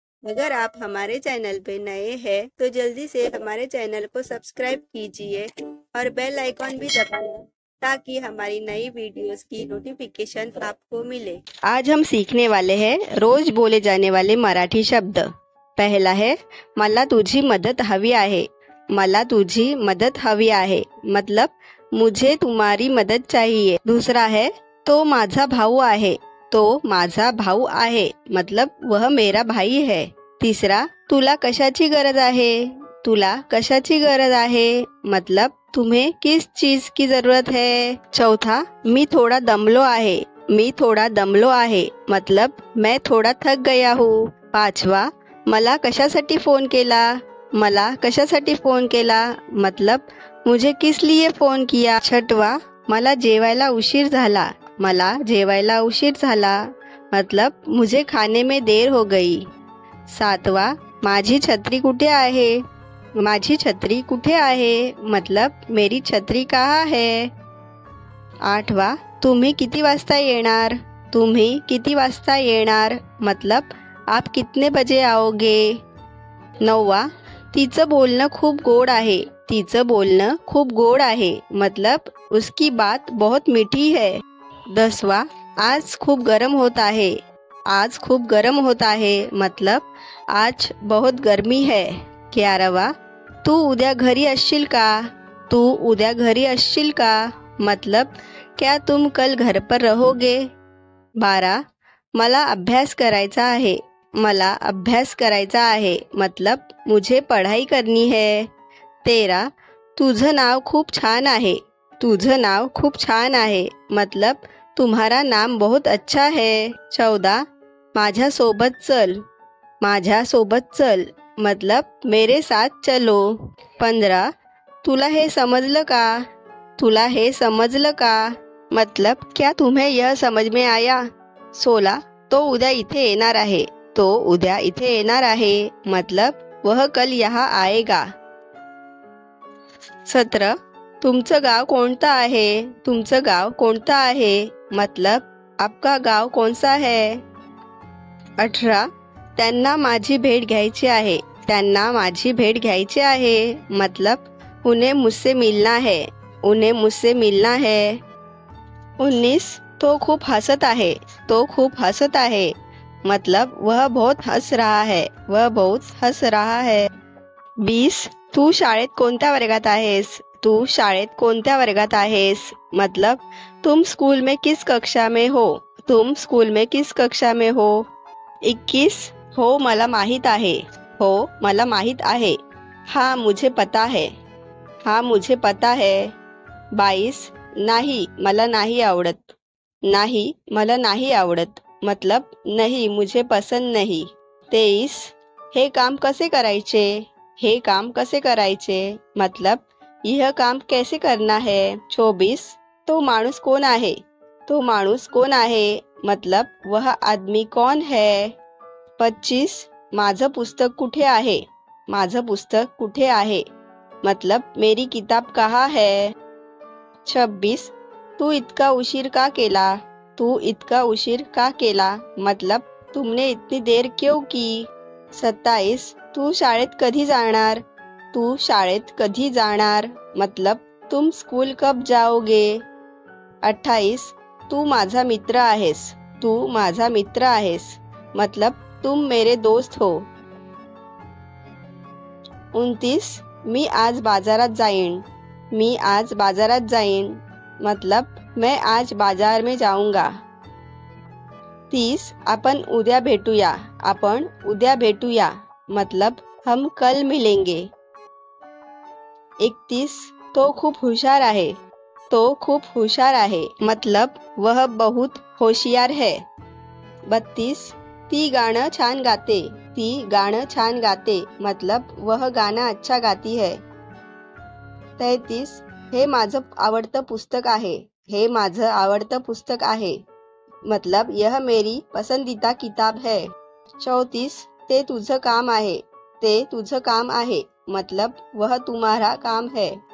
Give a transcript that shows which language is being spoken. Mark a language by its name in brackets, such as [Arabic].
[Hindi] अगर आप हमारे चैनल पे नए हैं तो जल्दी से हमारे चैनल को सब्सक्राइब कीजिए और बेल आइकॉन भी दबाना ताकि हमारी नई वीडियोस की नोटिफिकेशन आपको मिले। आज हम सीखने वाले हैं रोज बोले जाने वाले मराठी शब्द। पहला है [Marathi] मला तुझी मदत हवी आहे। मला तुझी मदत हवी आहे [Hindi] मतलब मुझे तुम्हारी मदद चाहिए। दूसरा है [Marathi] तो माझा भाऊ आहे। तो माझा भाऊ आहे [Hindi] मतलब वह मेरा भाई है। [Marathi] तीसरा तुला कशाची गरज आहे। तुला कशाची गरज आहे [Hindi] मतलब तुम्हें किस चीज की जरूरत है। [Marathi] चौथा मी थोड़ा दमलो आहे। मी थोड़ा दमलो आहे [Hindi] मतलब मैं थोड़ा थक गया हूँ। [Marathi] पाचवा मला कशासाठी फोन केला। मला कशासाठी फोन केला [Hindi] मतलब मुझे किस लिए फोन किया। [Marathi] छठवा मला जेवायला उशीर झाला। मला जेवायला उशीर झाला [Hindi] मतलब मुझे खाने में देर हो गई। [Marathi] सातवा माझी छत्री कुठे आहे। माझी छत्री कुठे आहे [Hindi] मतलब मेरी छत्री कहाँ है। [Marathi] आठवा तुम्ही किती वाजता येणार। तुम्ही किती वाजता येणार [Hindi] मतलब आप कितने बजे आओगे। [Marathi] नववा तिचं बोलणं खूप गोड आहे। तिचं बोलणं खूप गोड आहे [Hindi] मतलब उसकी बात बहुत मीठी है। [Marathi] दसवा आज खूप गरम होत आहे। आज खूप गरम होता है [Hindi] मतलब आज बहुत गर्मी है। [Marathi] 11वां तू उद्या घरी असशील का। तू उद्या घरी असशील का [Hindi] मतलब क्या तुम कल घर पर रहोगे। [Marathi] 12 मला अभ्यास करायचा आहे। मला अभ्यास करायचा आहे [Hindi] मतलब मुझे पढ़ाई करनी है। [Marathi] 13 तुझं नाव खूप छान आहे। तुझं नाव खूप छान आहे [Hindi] मतलब तुम्हारा नाम बहुत अच्छा है। [Marathi] 14 माझ्या सोबत चल। माझ्या सोबत चल [Hindi] मतलब मेरे साथ चलो। [Marathi] 15 तुला हे समजलं का। तुला हे समजलं का [Hindi] मतलब क्या तुम्हें यह समझ में आया। [Marathi] 16 तो उद्या इथे येणार आहे। तो उद्या इथे येणार आहे [Hindi] मतलब वह कल यहाँ आएगा। [Marathi] 17 तुमचं गाव कोणतं आहे। तुमचं गाव कोणतं आहे [Hindi] मतलब आपका गाव कौन सा है। [Marathi] 18 त्यांना माझी भेट घ्यायची आहे। त्यांना माझी भेट घ्यायची आहे [Hindi] मतलब उन्हें मुझसे मिलना है। उन्हें मुझसे मिलना है। 19 [Marathi] तो खूप हसत आहे। तो खूप हसत आहे [Hindi] मतलब वह बहुत हंस रहा है। वह बहुत हंस रहा है। [Marathi] 20 तू शाळेत कोणत्या वर्गात आहेस। तू शाळेत कोणत्या वर्गात आहेस [Hindi] मतलब तुम स्कूल में किस कक्षा में हो। तुम स्कूल में किस कक्षा में हो। [Marathi] 21 हो मला माहित आहे। हो मला माहित आहे। [Hindi] हाँ मुझे पता है। हाँ मुझे पता है। [Marathi] 22 नाही मला नाही आवडत। नाही मला नाही आवडत [Hindi] मतलब नहीं मुझे पसंद नहीं। [Marathi] 23 हे काम कसे करायचे। हे काम कसे करायचे [Hindi] मतलब यह काम कैसे करना है। [Marathi] 24 तो माणूस कौन आहे। तो माणूस कौन आहे [Hindi] मतलब वह आदमी कौन है। [Marathi] 25 माझं पुस्तक कुठे आहे। माझं पुस्तक कुठे आहे [Hindi] मतलब मेरी किताब कहाँ है। [Marathi] 26 तू इतका उशीर का केला। तू इतका उशीर का केला [Hindi] मतलब तुमने इतनी देर क्यों की। [Marathi] 27 तू शाळेत कधी जाणार। तू शाळेत कधी जाणार [Hindi] मतलब तुम स्कूल कब जाओगे। [Marathi] 28 तू माझा मित्र आहेस। तू माझा मित्र आहेस [Hindi] मतलब तुम मेरे दोस्त हो। [Marathi] 29 मी आज बाजारात जाईन। मी आज बाजारात जाईन [Hindi] मतलब मैं आज बाजार में जाऊंगा। [Marathi] 30 आपण उद्या भेटूया। आपण उद्या भेटूया [Hindi] मतलब हम कल मिलेंगे। [Marathi] 31 तो खूप हुशार आहे। तो खूप हुशार आहे [Hindi] मतलब वह बहुत होशियार है। [Marathi] 32 ती गाणं छान गाते। ती गाणं छान गाते [Hindi] मतलब वह गाना अच्छा गाती है। [Marathi] 33 हे माझं आवडतं पुस्तक आहे। हे माझं आवडतं पुस्तक आहे [Hindi] मतलब यह मेरी पसंदीदा किताब है। [Marathi] 34 ते तुझं काम आहे। ते तुझं काम आहे [Hindi] मतलब वह तुम्हारा काम है।